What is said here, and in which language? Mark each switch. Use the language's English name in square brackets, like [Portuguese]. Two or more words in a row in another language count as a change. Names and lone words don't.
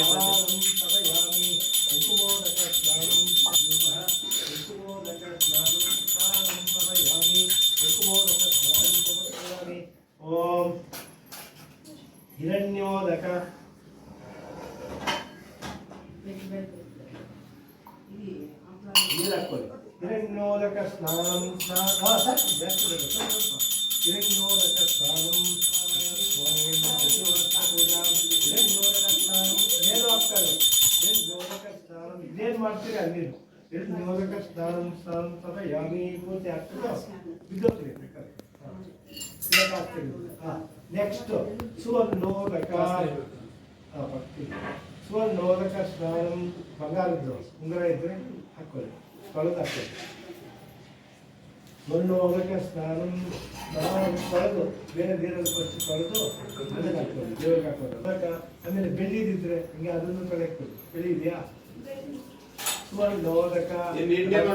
[Sanskrit] ತಪಯಾಮಿ ಕುಂಕುಮೋದಕ ಸ್ನಾನಂ ಕುಂಕುಮೋದಕ ಸ್ನಾನಂ ಸ್ನಾನಂ ತಪಯಾಮಿ ಕುಂಕುಮೋದಕ ಸ್ನಾನಂ ತಪಯಾಮಿ ಓಂ ಹಿರಣ್ಯೋದಕ ಹಿರಣ್ಯೋದಕ ಸ್ನಾನಂ ಹಿರಣ್ಯೋದಕ ಸ್ನಾನಂ [Kannada] ಏನು ಆಗ್ತಾರೆ [Sanskrit] ಹಿರಣ್ಯೋದಕ ಸ್ನಾನಂ [Kannada] ಇದೇನು ಮಾಡ್ತೀರಿ ಅಲ್ಲಿ [Sanskrit] ಹಿರಣ್ಯೋದಕ ಸ್ನಾನಂ ಸ್ನಾನಂ ತಪಯಾಮಿ [Kannada] ಪೂರ್ತಿ ಆಗ್ತದೆ ಬಿದ್ದೋಗ್ರಿ ನೆಕ್ಸ್ಟ್ [Sanskrit] ಸುವರ್ಣೋದಕ ಸುವರ್ಣೋದಕ ಸ್ನಾನಂ [Kannada] ಬಂಗಾರದ್ದು ಉಂಗುರ ಇದ್ರೆ ಹಾಕೊಳ್ಳಿ ತೊಳೆದು ಹಾಕೊಳ್ಳಿ [Sanskrit] ಸ್ವರ್ಣೋದಕ ಸ್ನಾನಂ [Kannada] ತೊಳೆದು ಬೇರೆ ನೀರಲ್ಲಿ ಫಸ್ಟ್ ತೊಳೆದು ಅದಕ್ಕೆ ಹಾಕೊಳ್ಳಿ ದೇವರಿಗೆ ಹಾಕೊಳ್ಳಿ ಅದಕ್ಕೆ ಆಮೇಲೆ ಬೆಳ್ಳಿದಿದ್ರೆ ಹಿಂಗೆ ಅದನ್ನು ತೊಳೆಕೊಳ್ಳಿ ಬೆಳ್ಳಿ ಇದೆಯಾ ಸ್ವರ್ಣೋದಕ ಬೆಳ್ಳಿ